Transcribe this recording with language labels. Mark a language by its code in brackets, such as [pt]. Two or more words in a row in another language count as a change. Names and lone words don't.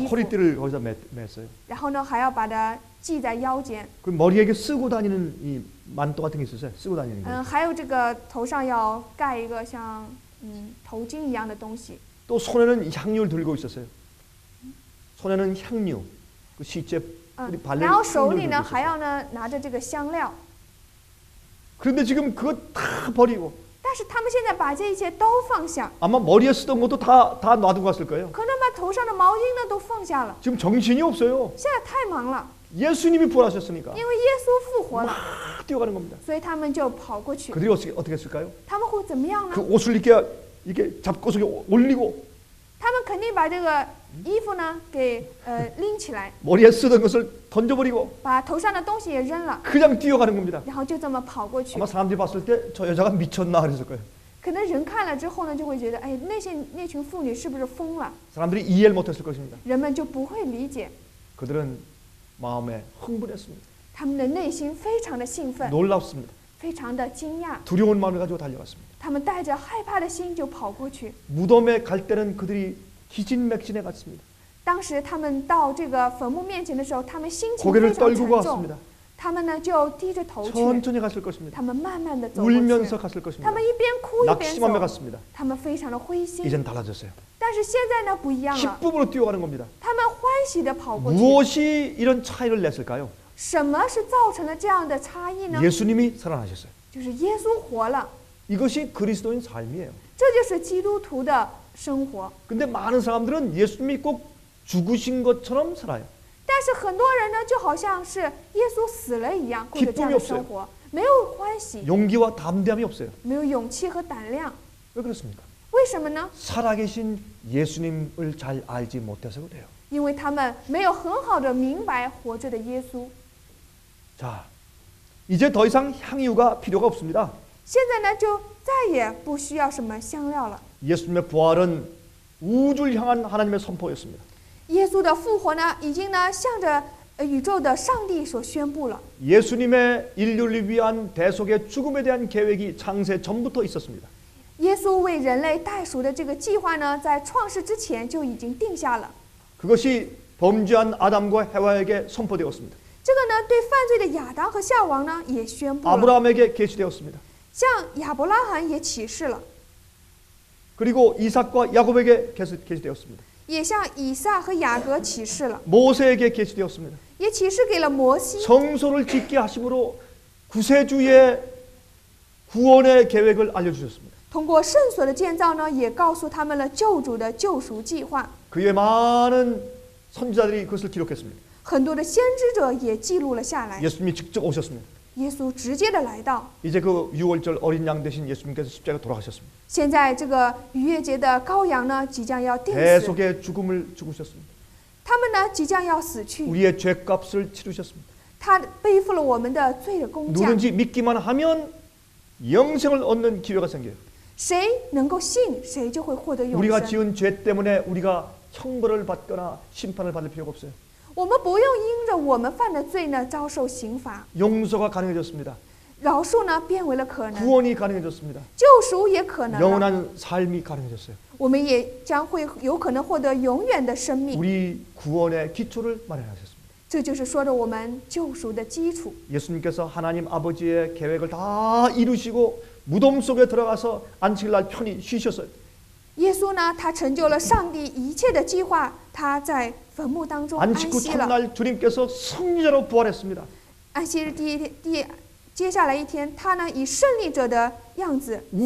[zh] 衣服， [ko] 허리띠를 거기서 맸어요. [zh] 然后呢还要把它系在腰间。 [ko] 그 머리에 이렇게 쓰고 다니는 이 만도 같은 게 있었어요. 쓰고 다니는 거. [zh] 还有这个头上要盖一个像头巾一样的东西。 [ko] 또 손에는 향유를 들고 있었어요. 손에는 향유, 그 시체 발레 [zh] 然后手里 [ko] 향유를 [zh] 呢 [ko] 들고 [zh] 还 [ko] 있었어요. [zh] 要呢拿着这个香料。 [ko] 그런데 지금 그거 다 버리고 [zh] 但是他们现在把这一切都放下， [ko] 아마 머리에 쓰던 것도 다 놔두고 갔을 거예요. [zh] 可能把头上的毛巾呢都放下了。 [ko] 지금 정신이 없어요. [zh] 现在太忙了， [ko] 예수님이 부활하셨으니까 [zh] 因为耶稣复活了， [ko] 막 뛰어가는 겁니다. [zh] 所以他们就跑过去。 [ko] 그들이 어떻게 했을까요? [zh] 他们会怎么样 [ko] 그 [zh] 呢？ [ko] 옷을 이렇게 잡고서 올리고 [zh] 他们肯定把这个衣服呢给拎起来， [ko] 머리에 쓰던 것을 던져버리고 [zh] 把头上的东西也扔了， [ko] 그냥 뛰어가는 겁니다. [zh] 然后就这么跑过去 [ko] 아마 。 사람들이 봤을 때 저 여자가 미쳤나 그랬을 거예요. [zh] 可能人看了之后呢，就会觉得，哎，那群妇女是不是疯了？ [ko] 사람들이 이해를 못했을 것입니다. [zh] 人们就不会理解， [ko] 그들은 마음에 흥분했습니다. [zh] 他们的内心非常的兴奋， [ko] 놀랍습니다. [zh] 非常的惊讶， [ko] 두려운 마음을 가지고 달려갔습니다. [zh] 他们带着害怕的心就跑过去。 [ko] 무덤에 갈 때는 그들이 기진맥진해 갔습니다. [zh] 当时他们到这个坟墓面前的时候，他们心情 [ko] 고개를 [zh] 非常 [ko] 떨구고 [zh] 沉重， [ko] 왔습니다. [zh] 他们呢就低着头去， [ko] 천천히 갔을 것입니다. [zh] 他们慢慢的走过去， [ko] 울면서 갔을 [zh] 他 [ko] 것입니다. [zh] 们一边哭一边 [ko] 낙심하며 [zh] 走， [ko] 갔습니다. [zh] 他们非常的灰心。 [ko] 이젠 달라졌어요. [zh] 但是现在呢不一样了， [ko] 기쁨으로 뛰어가는 겁니다. [zh] 他们欢喜的跑过去。 [ko] 무엇이 이런 차이를 냈을까요? [zh] 什么是造成了这样的差异呢？ [ko] 예수님이 살아나셨어요. [zh] 就是耶稣活了， [ko] 이것이 그리스도인 삶이에요. [zh] 这就是基督徒的生活。 [ko] 근데 많은 사람들은 예수님이 꼭 죽으신 것처럼 살아요. [zh] 但是很多人呢，就好像是耶稣死了一样，过着这样的生活，没有欢喜， [ko] 용기와 담대함이 없어요. [zh] 没有勇气和胆量。 [ko] 왜 그렇습니까? [zh] 为什么呢？ [ko] 살아계신 예수님을 잘 알지 못해서 그래요. [zh] 因为他们没有很好的明白活着的耶稣。 [ko] 자, 이제 더 이상 향유가 필요가 없습니다. [zh] 现在呢，就再也不需要什么香料了。 [ko] 예수님의 부활은 우주를 향한 하나님의 선포였습니다. [zh] 耶稣的复活呢，已经呢向着宇宙的上帝所宣布了。 [ko] 예수님의 인류를 위한 대속의 죽음에 대한 계획이 창세 전부터 있었습니다. [zh] 耶稣为人类代赎的这个计划呢，在创世之前就已经定下了。 [ko] 그것이 범죄한 아담과 헤와에게 선포되었습니다. [zh] 这个呢，对犯罪的亚当和夏王呢也宣布了， [ko] 아브라함에게 계시되었습니다. [zh] 向亚伯拉罕也启示了， [ko] 그리고 이삭과 야곱에게 계시되었습니다. [zh] 也向以撒和雅各启示了， [ko] 모세에게 계시되었습니다. [zh] 也启示给了摩西。 [ko] 성소를 짓게 하심으로 구세주의 구원의 계획을 알려주셨습니다. [zh] 通过圣所的建造呢，也告诉他们了救主的救赎计划。 [ko] 그의 많은 선지자들이 그것을 기록했습니다. [zh] 很多的先知者也记录了下来。 [ko] 예수님이 직접 오셨습니다. [zh] 耶稣直接的来到， [ko] 이제 그 유월절 어린 양 대신 예수님께서 십자가에 돌아가셨습니다. [zh] 现在这个逾越节的羔羊呢，即将要钉死， [ko] 대속의 죽음을 죽으셨습니다. [zh] 他们呢即将要死去， [ko] 우리의 죄값을 치르셨습니다. [zh] 他背负了我们的罪的工价。 [ko] 누군지 믿기만 하면 영생을 얻는 기회가 생겨요. [zh] 谁能够信，谁就会获得永 [ko] 우리가 [zh] 生。 [ko] 지은 죄 때문에 우리가 형벌을 받거나 심판을 받을 필요가 없어요. [zh] 我们不用因着我们犯的罪呢遭受刑罚， [ko] 용서가 가능해졌습니다. [zh] 饶恕呢变为了可能， [ko] 구원이 가능해졌습니다. [zh] 救赎也可能了， [ko] 영원한 삶이 가능해졌어요. [zh] 我们也将会有可能获得永远的生命。 [ko] 우리 구원의 기초를 마련하셨습니다. [zh] 这就是说着我们救赎的基础。 [ko] 예수님께서 하나님 아버지의 계획을 다 이루시고 무덤 속에 들어가서 안식일날 편히 쉬셨어요. [zh] 耶稣呢，他成就了上帝一切的计划，他在坟墓当中安 [ko] 안식 후 [zh] 息了。 [ko] 첫날 주님께서 승리자로 부활했습니다. [zh] 安息日第一天，接下来一天，他呢以胜利者的样子复活